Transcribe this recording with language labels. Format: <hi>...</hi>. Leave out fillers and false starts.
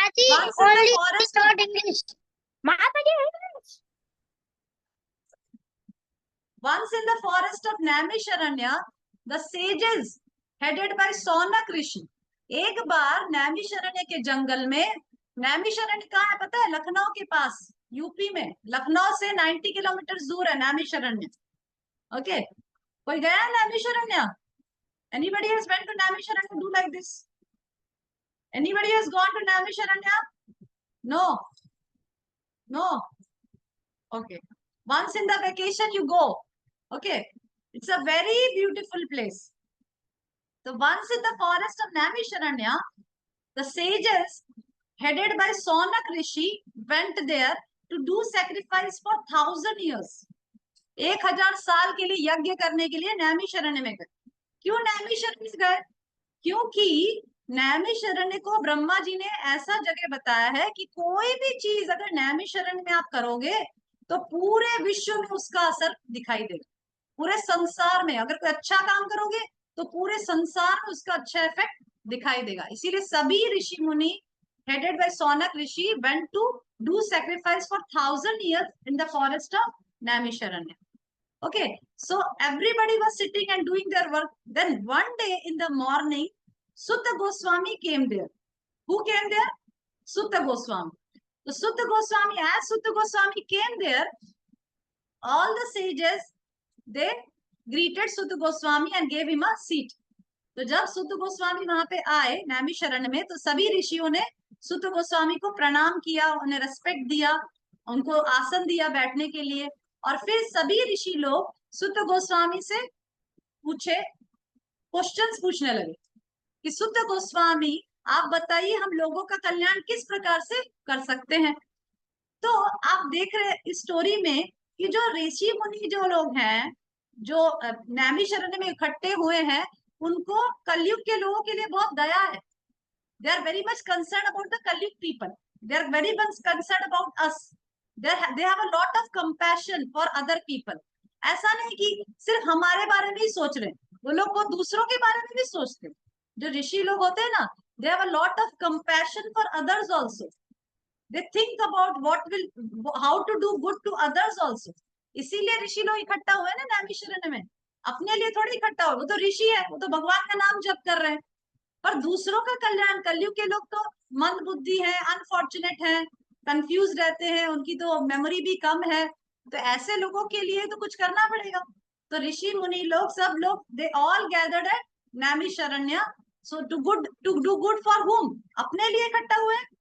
<en>Once in the only forest. not English.</en> <hi>माताजी English.</hi> <en>Once in the forest of Naimisharanya, the sages headed by Saunak Rishi.</en> <hi>एक बार नैमिषारण्य के जंगल में नैमिषारण्य कहाँ है पता है? लखनऊ के पास, यूपी में। लखनऊ से 90 किलोमीटर दूर है नैमिषारण्य। ओके, कोई गया है Naimisharanya?</hi> <en>Anybody has went to Naimisharanya? Do like this. Anybody has gone to Naimisharanya? No. No. Okay. Once in the vacation you go. Okay. It's a very beautiful place. So once in the forest of Naimisharanya, the sages headed by Saunak Rishi went there to do sacrifice for 1000 years.</en> <hi>1000 साल के लिए यज्ञ करने के लिए नैमिषारण्य में गए। क्यों नैमिषारण्य गए? क्योंकि नैमिषारण्य को ब्रह्मा जी ने ऐसा जगह बताया है कि कोई भी चीज अगर नैमिषारण्य में आप करोगे तो पूरे विश्व में उसका असर दिखाई देगा। पूरे संसार में अगर कोई अच्छा काम करोगे तो पूरे संसार में उसका अच्छा इफेक्ट दिखाई देगा। इसीलिए सभी ऋषि मुनि</hi> <en>headed by Saunak Rishi went to do sacrifice for 1000 years in the forest of Naimisharanya. Okay, so everybody was sitting and doing their work. Then one day in the morning, Sutta Goswami came there. Who came there? Sutta Goswami. So Sutta Goswami, as Sutta Goswami came there, all the sages, they greeted Sutta Goswami and gave him a seat.</en> <hi>तो जब Sutta Goswami वहां पे आए नैमिषारण्य में, तो सभी ऋषियों ने Sutta Goswami को प्रणाम किया, उन्हें रेस्पेक्ट दिया, उनको आसन दिया बैठने के लिए। और फिर सभी ऋषि लोग Sutta Goswami से पूछे, क्वेश्चंस पूछने लगे कि Sutta Goswami आप बताइए हम लोगों का कल्याण किस प्रकार से कर सकते हैं। तो आप देख रहे इस स्टोरी में कि जो ऋषि मुनि जो लोग हैं, जो नैमिषारण्य में इकट्ठे हुए हैं, उनको कलयुग के लोगों के लिए बहुत दया है।</hi> <en>They are very much concerned about the Kalyug people. They are very much concerned about us. They have a lot of compassion for other people.</en> <hi>ऐसा नहीं कि सिर्फ हमारे बारे में ही सोच रहे हैं, वो लोग वो दूसरों के बारे में भी सोचते हैं। जो ऋषि लोग होते हैं ना,</hi> <en>they have a lot of compassion for others also. They think about how to do good to others also.</en> <hi>इसीलिए ऋषि लोग इकट्ठा हुए ना नैमिषारण्य में, अपने लिए थोड़ी इकट्ठा हुए। वो तो ऋषि है, वो तो भगवान का नाम जप कर रहे हैं, पर दूसरों का कल्याण। कलयुग के लोग तो मंद बुद्धि है, अनफॉर्चुनेट है, कंफ्यूज रहते हैं, उनकी तो मेमोरी भी कम है। तो ऐसे लोगों के लिए तो कुछ करना पड़ेगा। तो ऋषि मुनि लोग, सब लोग,</hi> <en>They all gathered at Naimisharanya so to do good for whom?</en> <hi>अपने लिए इकट्ठा हुए?</hi>